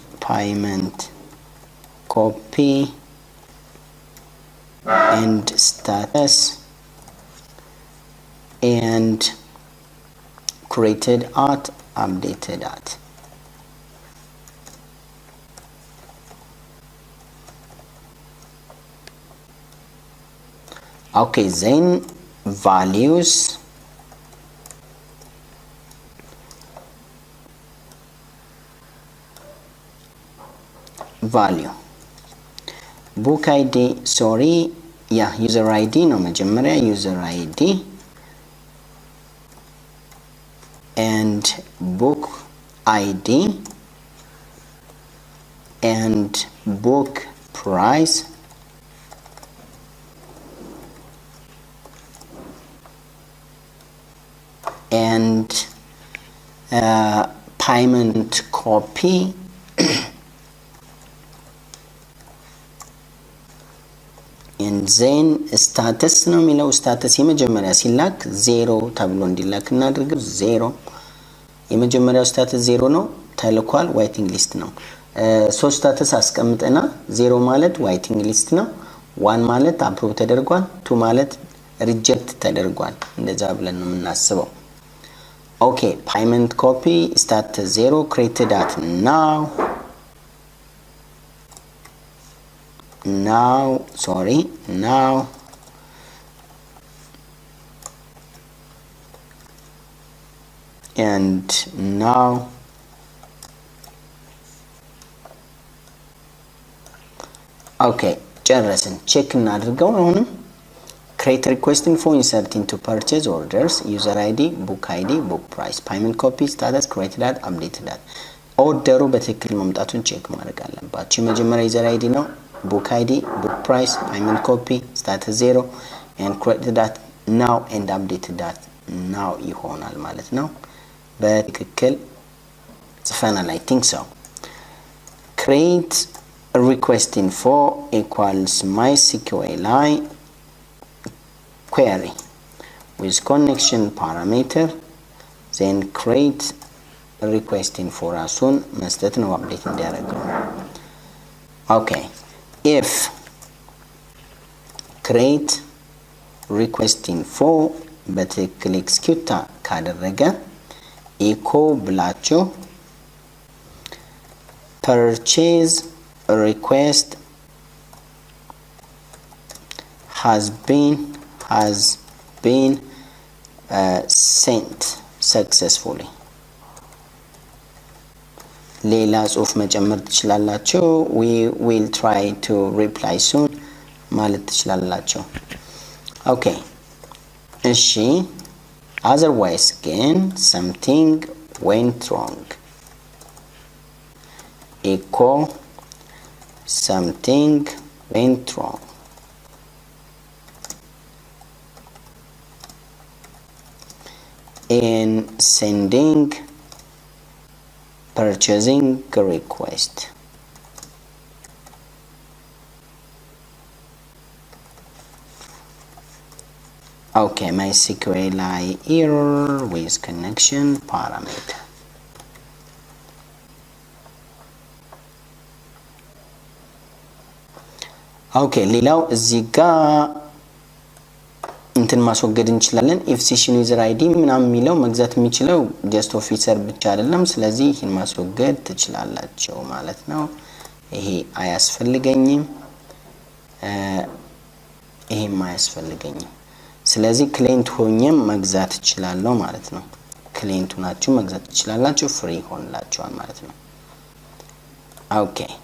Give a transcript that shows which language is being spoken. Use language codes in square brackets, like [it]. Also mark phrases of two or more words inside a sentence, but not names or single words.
[en] and status and created at updated at okay then values value book id sorry user id [am] ነው መጀመሪያ [en] user id and book id and book price and payment copy and then status [am] ነው የሚለው [en] status [am] የመጀመሪያ ሲላክ 0 ተብሎ እንዲላክ እናድርግ 0 የመጀመሪያው status 0 ነው ተልኳል [en] waiting list [am] ነው ሶስት status አስቀምጠና 0 ማለት [en] waiting list [am] ነው 1 ማለት approve ተደርጓል 2 ማለት reject ተደርጓል እንደዛ ብለን ነው የምናስበው [en] okay payment copy status 0 created at now and now okay [am] ጨረስን ቼክ እናድርገው አሁንም [en] create requesting for insert into purchase orders user id book price payment copy status created at updated at [am] ኦርደሩ በትክክል መምጣቱን ቼክ ማድረግ አለባችሁ የመጀመሪያ [en] user id ነው book id book price payment copy status 0 and created at now and updated at now [am] ይሆናል ማለት ነው በትክክል ጽፈናል [en] I think so create requesting for equals MySQL query with connection parameter then create requesting for [am] አሱን መስጠት ነው አፕዴት እንዲያደርገው [en] okay if create requesting for [am] በትክክል ኤክስኪዩት ካደረገ [en] echo ብላችሁ purchase request has been sent successfully [am] ሌላ ጽሁፍ መጨመር ትችላላችሁ [en] we will try to reply soon [am] ማለት ትችላላችሁ [en] okay እሺ otherwise again something went wrong echo something went wrong in sending purchasing request okay MySQL error with connection parameter okay [am] ሌላው እዚህ ጋር እንትን ማስወገድ እንችላለን [en] if session user id [am] ምናምን የሚለው መግዛት የሚችለው [en] just officer [am] ብቻ አይደለም ስለዚህ ይሄን ማስወገድ ትችላላችሁ ማለት ነው ይሄ አያስፈልገኝም ይሄም አያስፈልገኝም ስለዚህ ክሊንት ሆኜም መግዛት እችላለሁ ማለት ነው ክሊንቱ ናችሁ መግዛት ትችላላችሁ ፍሪ ሆንላችኋል ማለት ነው ኦኬ